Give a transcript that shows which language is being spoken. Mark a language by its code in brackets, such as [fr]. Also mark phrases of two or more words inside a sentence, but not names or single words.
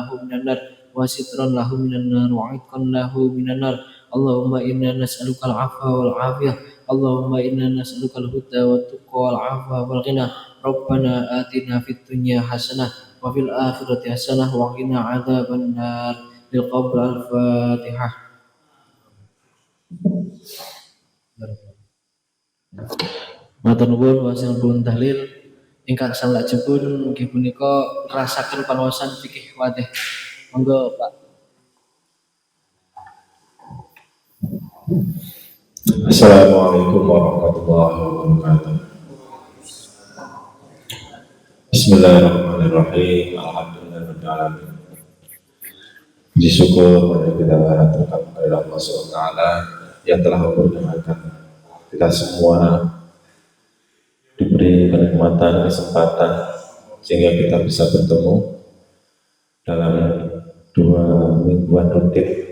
[ar] من النار وسترا له من النار وعتقا له من النار اللهم إنا نسألك العفو والعافية اللهم إنا نسألك الهدى والتقى والعفو والغنى ربنا آتنا في الدنيا حسنة وفي الآخرة حسنة وقنا عذاب النار بالقبر الفاتحة [jv] Matur nuwun wasalipun tahlil ingkang salajengipun inggih punika rasaken pangaosan fikih wadih. Monggo Pak. [ar] السلام عليكم ورحمة الله وبركاته. Bismillahirrahmanirrahim. الحمد لله رب العالمين. [id] Puji syukur pada kita aturkan kepada Allah SWT yang telah memperkenalkan kita semua diberi kenikmatan, kesempatan sehingga kita bisa bertemu dalam 2 mingguan rutin.